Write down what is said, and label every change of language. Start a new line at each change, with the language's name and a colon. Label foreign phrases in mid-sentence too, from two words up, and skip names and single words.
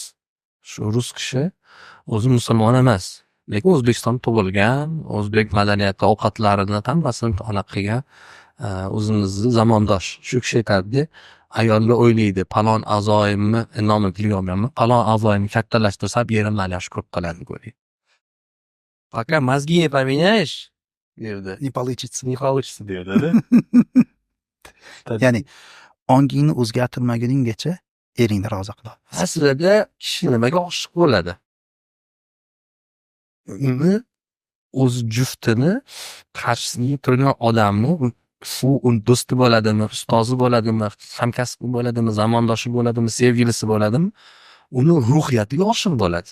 Uzbek: Shu rus kishi o'zi musulmon emas. Lekin O'zbekistonda tug'ilgan, o'zbek madaniyati, ovqatlarini hammasini aniq qilgan o'zimizni zamondosh. Shu kishi aytadi, ayollar o'ylaydi, palon a'zoyimni nomini bilmayman, palon a'zoyimni kattalashtirsam yerim meni yaxshi ko'rib qoladi deydi.
Russian: Пока мозги не поменяешь, derdi. Не получится. Не получится derdi.
Uzbek: Ya'ni ongingni o'zgartirmaguninggacha eringni rozi qil. Aslida kishi nimaga oshiq bo'ladi? Uni o'z juftini qarshisiga turgan odamni u do'sti bo'ladimi, ustozi bo'ladimi, hamkasbi bo'ladimi, zamondoshi bo'ladimi, sevgilisi bo'ladimi, uni ruhiyatiga oshiq bo'ladi.